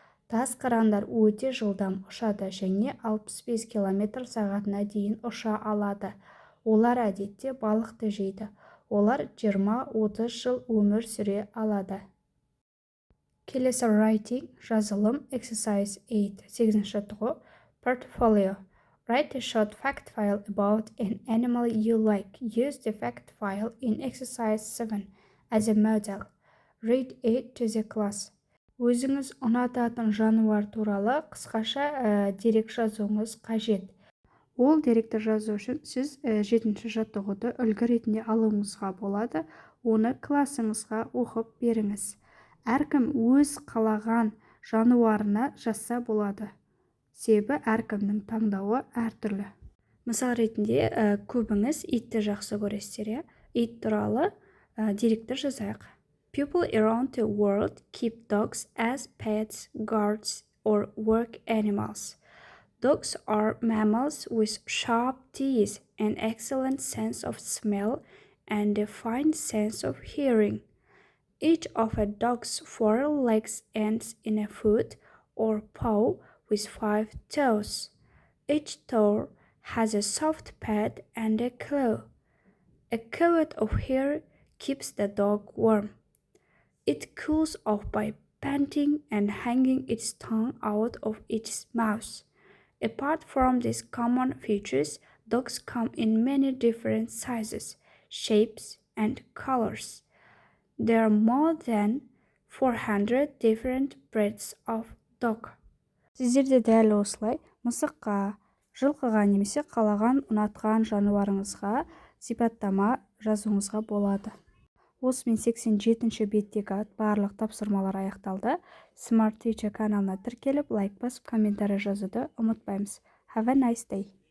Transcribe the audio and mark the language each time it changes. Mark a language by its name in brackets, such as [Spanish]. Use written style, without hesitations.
[Kazakh] Тас қырандар өте жылдам ұшады және 65 км сағатына дейін ұша алады. Олар әдетте балықты жейді. Олар 20-30 жыл өмір сүре алады. Келесі writing, жазылым, [English] exercise 8, [Kazakh] 8-ші жаттығу, portfolio. [English] Write a short fact file about an animal you like. Use the fact file in exercise 7 as a model. Read it to the class. [Kazakh] Өзіңіз ұнататын жануар туралы қысқаша дерек жазуыңыз қажет. Ол деректі жазу үшін сіз 7-ші жаттығуды үлгі ретінде алуыңызға болады. Оны классыңызға оқып беріңіз. Әркім өз қалаған жануарына жазса болады. Себебі әркімнің таңдауы әртүрлі. Мысал ретінде көбіңіз итті жақсы көресіздер. Ит туралы деректі жазайық. [English] People around the world keep dogs as pets, guards, or work animals. Dogs are mammals with sharp teeth, an excellent sense of smell, and a fine sense of hearing. Each of a dog's 4 legs ends in a foot or paw with 5 toes. Each toe has a soft pad and a claw. A coat of hair keeps the dog warm. It cools off by panting and hanging its tongue out of its mouth. Apart from these common features, dogs come in many different sizes, shapes, and colors. There are more than 400 different breeds of dog. [Kazakh] Сіздерде дәл осылай мысыққа, жылқыға немесе қалаған ұнатқан жануарыңызға сипаттама жазуыңызға болады. Осымен 87-ші беттегі барлық тапсырмалар аяқталды. Smart Teacher каналына тіркеліп, лайк басып, комментарий жазуды ұмытпаймыз. [English] Have a nice day!